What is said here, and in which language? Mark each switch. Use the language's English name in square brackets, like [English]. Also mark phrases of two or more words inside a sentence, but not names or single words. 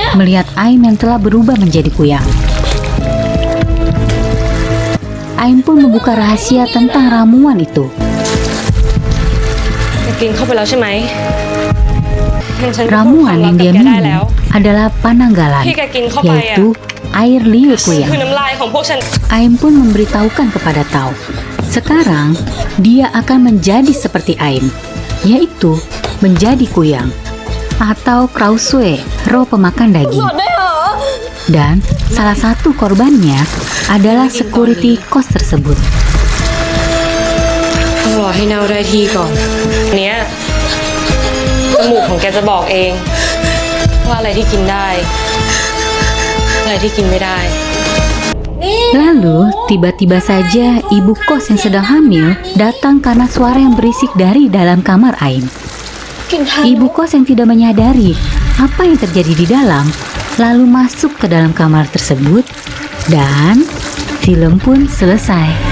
[Indonesian] melihat Aim yang telah berubah menjadi kuyang. Aim pun membuka rahasia tentang ramuan itu. [Thai] กินเข้าไปแล้วใช่ไหมงั้นฉันก็พูดความ [Indonesian] Ramuan [Thai] ลับ [Indonesian] yang [Thai] กับ [Indonesian] dia [Thai] แกได้ [Indonesian] minum [Thai] แล้ว [Indonesian] adalah pananggalan, [Thai] ที่แกกินเข้าไปอ่ะ [Indonesian] yaitu air liur [Thai] คือ [Indonesian] kuyang. [Thai] น้ำลายของพวกฉัน [Indonesian] Aim pun memberitahukan kepada Tao. Sekarang, dia akan menjadi seperti Aim, yaitu menjadi kuyang atau krausue, roh pemakan daging. Dan salah satu korbannya adalah security kos tersebut. [Thai] ต้องรอให้เน่าได้ที่ก่อนเนี้ยจมูกของแกจะบอกเองว่าอะไรที่กินได้อะไรที่กินไม่ได้ [Indonesian] Lalu, tiba-tiba saja ibu kos yang sedang hamil datang karena suara yang berisik dari dalam kamar Aim. Ibu kos yang tidak menyadari apa yang terjadi di dalam, lalu masuk ke dalam kamar tersebut, dan film pun selesai.